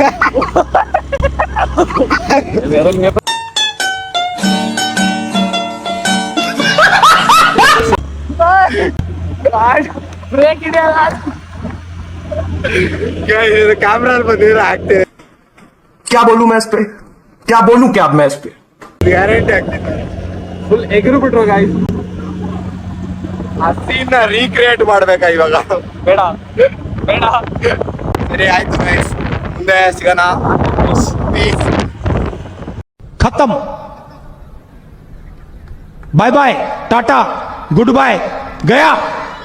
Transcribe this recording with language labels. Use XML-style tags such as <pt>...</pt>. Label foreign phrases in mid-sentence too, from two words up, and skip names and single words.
<kn>ಬ್ರೇಕ್ ಇದೆಯಲ್ಲ, ಕ್ಯಾಮ್ರಾ ಬಂದಿದ್ರೆ ಆಗ್ತೇವೆ.</kn> <hi>क्या बोलूं मैं इस पे, क्या बोलूं क्या मैं इस पे.</hi> <kn>ಗ್ಯಾರಂಟಿ ಆಗ್ತಿದೆ. ಫುಲ್ ಎಗರು ಬಿಟ್ರು ಗಾಯ್ಸ್. ಆ ಸೀನ್ ರೀಕ್ರಿಯೇಟ್ ಮಾಡ್ಬೇಕಾ ಇವಾಗ? ಬೇಡ. ಸರಿ ಆಯ್ತು ಗೈಸ್, ಮುಂದೆ ಸಿಗೋಣ. ಪೀಸ್.</kn> <hi>खत्म.</hi> <en>bye bye,</en> <hi>टाटा,</hi> <en>good bye,</en> <hi>गया.</hi>